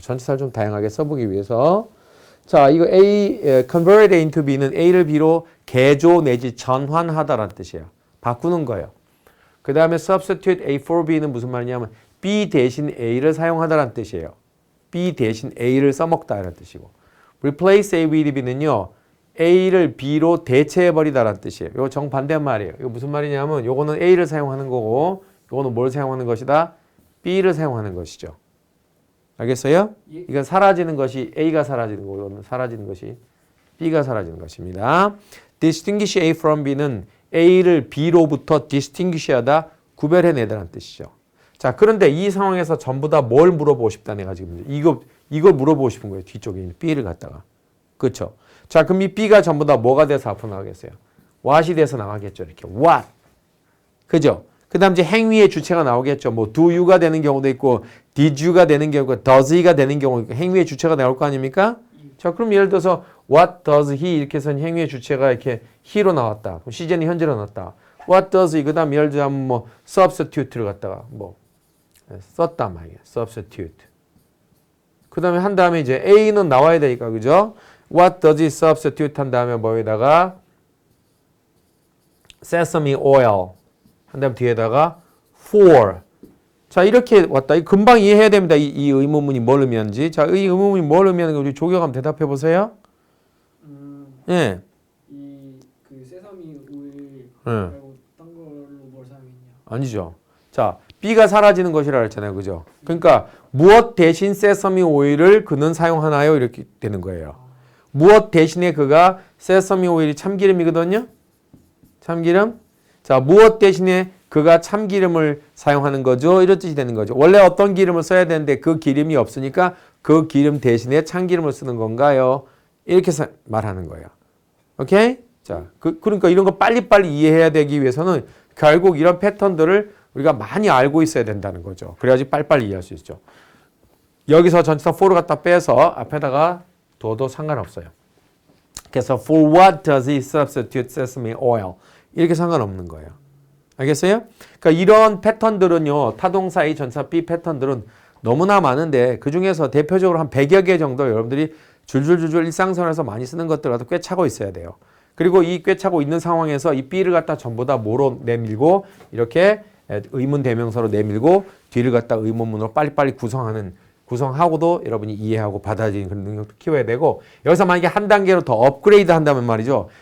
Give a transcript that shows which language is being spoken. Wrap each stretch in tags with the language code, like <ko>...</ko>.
<ko>전치사를 좀 다양하게 써보기 위해서 자, 이거 A,</ko> <en>convert A into B</en> <ko>는 A를 B로 개조 내지 전환하다라는 뜻이에요. 바꾸는 거예요. 그 다음에</ko> <en>substitute A for B</en> <ko>는 무슨 말이냐면 B 대신 A를 사용하다라는 뜻이에요. B 대신 A를 써먹다라는 뜻이고</ko> <en>replace A with B</en> <ko>는요. A를 B로 대체해버리다라는 뜻이에요. 이거 정반대 말이에요. 이거 무슨 말이냐면 요거는 A를 사용하는 거고 요거는 뭘 사용하는 것이다? B를 사용하는 것이죠. 알겠어요? 예. 이건 사라지는 것이 A가 사라지는 거고 이거는 사라지는 것이 B가 사라지는 것입니다.</ko> <en>distinguish A from B</en> <ko>는 A를 B로부터 distinguish하다 구별해내다라는 뜻이죠. 자, 그런데 이 상황에서 전부 다 뭘 물어보고 싶다 내가 지금 이거 물어보고 싶은 거예요. 뒤쪽에 있는 B를 갖다가. 그렇죠? 자, 그럼 이 B가 전부 다 뭐가 돼서 앞으로 나가겠어요? what이 돼서 나가겠죠. 이렇게 what. 그죠? 그 다음 이제 행위의 주체가 나오겠죠. 뭐</ko> <en>do you</en> <ko>가 되는 경우도 있고</ko> <en>did you</en> <ko>가 되는 경우가</ko> <en>does he</en> <ko>가 되는 경우 행위의 주체가 나올 거 아닙니까? 자, 그럼 예를 들어서</ko> <en>what does he</en> <ko>이렇게 해서 행위의 주체가 이렇게 he로 나왔다. 그럼 시제는 현재로 나왔다.</ko> <en>what does he</en> <ko>그 다음 예를 들자면 뭐 substitute를 갖다가 뭐 썼단 말이에요.</ko> <en>substitute.</en> <ko>그 다음에 한 다음에 이제 A는 나와야 되니까 그죠?</ko> <en>What does he substitute</en> <ko>한 다음에 뭐에다가</ko> <en>sesame oil</en> <ko>한 다음에 뒤에다가</ko> <en>for.</en> <ko>자, 이렇게 왔다. 금방 이해해야 됩니다. 이 의문문이 뭘 의미하는지. 자, 이 의문문이 뭘 의미하는지 우리 조교 한번 대답해 보세요. 예. 그 세사미 오일 예. 말고 딴 걸로 뭘 사용했냐? 아니죠. 자, B가 사라지는 것이라 했잖아요. 그죠? 그러니까 무엇 대신 세서미 오일을 그는 사용하나요? 이렇게 되는 거예요. 무엇 대신에 그가 세서미 오일이 참기름이거든요. 참기름. 자, 무엇 대신에 그가 참기름을 사용하는 거죠? 이런 뜻이 되는 거죠. 원래 어떤 기름을 써야 되는데 그 기름이 없으니까 그 기름 대신에 참기름을 쓰는 건가요? 이렇게 말하는 거예요. 오케이? 자, 그러니까 이런 거 빨리빨리 이해해야 되기 위해서는 결국 이런 패턴들을 우리가 많이 알고 있어야 된다는 거죠. 그래야지 빨리빨리 이해할 수 있죠. 여기서 전치사 for를 갖다 빼서 앞에다가 둬도 상관없어요. 그래서</ko> <en>for what does he substitute sesame oil?</en> <ko>이렇게 상관없는 거예요. 알겠어요? 그러니까 이런 패턴들은요. 타동사 A, 전사 B 패턴들은 너무나 많은데 그중에서 대표적으로 한 100여 개 정도 여러분들이 줄줄줄줄 일상생활에서 많이 쓰는 것들 갖다 꿰차고 있어야 돼요. 그리고 이 꿰차고 있는 상황에서 이 B를 갖다 전부 다 뭐로 내밀고 이렇게 의문 대명사로 내밀고 뒤를 갖다 의문문으로 빨리빨리 구성하고도 여러분이 이해하고 받아들이는 그런 능력도 키워야 되고 여기서 만약에 한 단계로 더 업그레이드 한다면 말이죠.</ko>